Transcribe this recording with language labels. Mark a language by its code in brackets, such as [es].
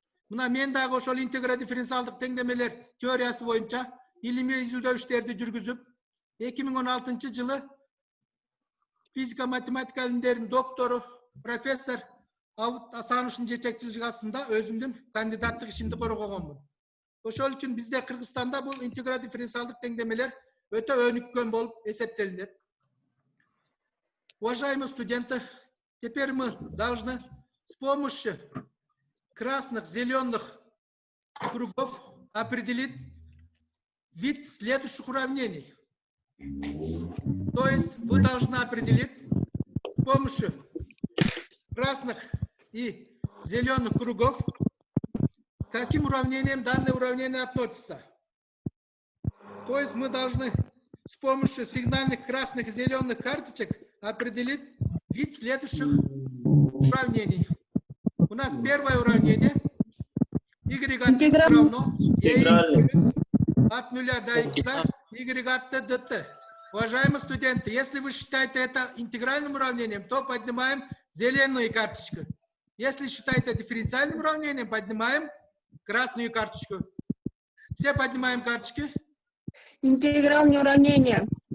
[ky] Мына мен дагы ошол интегра дифференциалдык теңдемелер теориясы боюнча илимий изилдөө иштерди жүргүзүп, 2016 жылы физика математика илимдеринин доктору, профессор Авут Асановичтин жетекчилиги астында өзүмдүн кандидаттык ишимди коргогонмун. Ошол үчүн бизде Кыргызстанда бул интегра дифференциалдык теңдемелер өтө өнүккөн болуп эсептелинет. [ru] Уважаемые студенты, теперь мы должны с помощью красных, зеленых кругов определить вид следующих уравнений. То есть вы должны определить с помощью красных и зеленых кругов, к каким уравнениям данное уравнение относится. То есть мы должны с помощью сигнальных красных и зеленых карточек определить вид следующих уравнений. У нас первое уравнение. Y от x равно EX плюс от 0 до x, Y от t до t. Уважаемые студенты, если вы считаете это интегральным уравнением, то поднимаем зеленую карточку. Если считаете дифференциальным уравнением, поднимаем красную карточку. Все поднимаем карточки. Интегральное уравнение.